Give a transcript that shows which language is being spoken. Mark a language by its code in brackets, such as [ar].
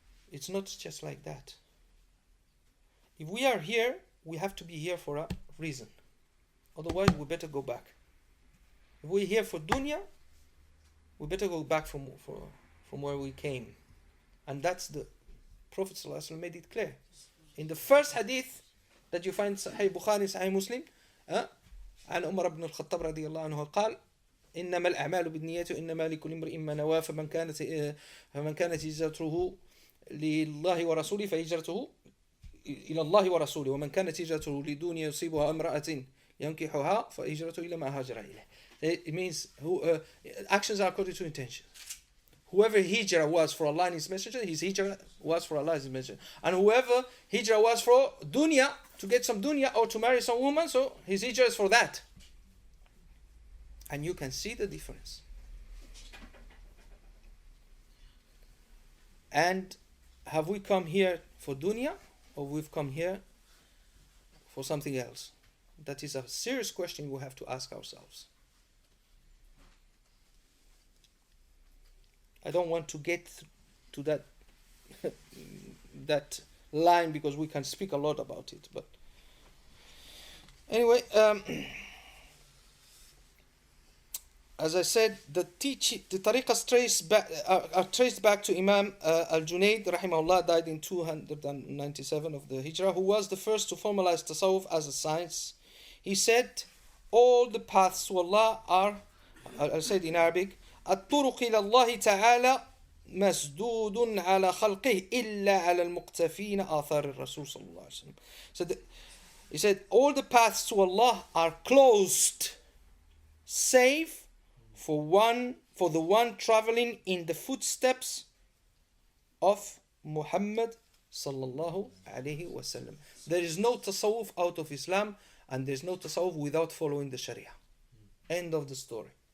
[en] It's not just like that. If we are here, we have to be here for a reason. Otherwise, we better go back. If we're here for dunya, we better go back from where we came. And that's the Prophet ﷺ made it clear. In the first hadith that you find Sahih Bukhari, Sahih Muslim, [ar] عن عمر بن الخطاب رضي الله عنه قال إنما الأعمال بالنيات وإنما لكل امرئ ما نوى فمن كانت هجرته لله ورسوله فهجرته إلى الله ورسوله ومن كانت هجرته لدنيا يصيبها امرأة ينكحها فهجرته إلى ما هاجر إليه. [en] It means actions are according to intention. Whoever hijrah was for Allah and His Messenger, his hijrah was for Allah and His Messenger. And whoever hijrah was for dunya, to get some dunya or to marry some woman, so his hijrah is for that. And you can see the difference. And have we come here for dunya or we've come here for something else? That is a serious question we have to ask ourselves. I don't want to get to that that line because we can speak a lot about it. But anyway, as I said, the tariqas are traced back to Imam Al-Junayd, rahimahullah, died in 297 of the Hijrah, who was the first to formalize Tasawwuf as a science. He said, all the paths to Allah are, I said in Arabic, [ar] الطرق إلى الله تعالى مسدود على خلقه إلا على المقتفين آثار الرسول صلى الله عليه وسلم. [en] So he said, all the paths to Allah are closed, save for the one traveling in the footsteps of Muhammad sallallahu alaihi wasallam. There is no tasawwuf out of Islam, and there is no tasawwuf without following the Sharia. End of the story.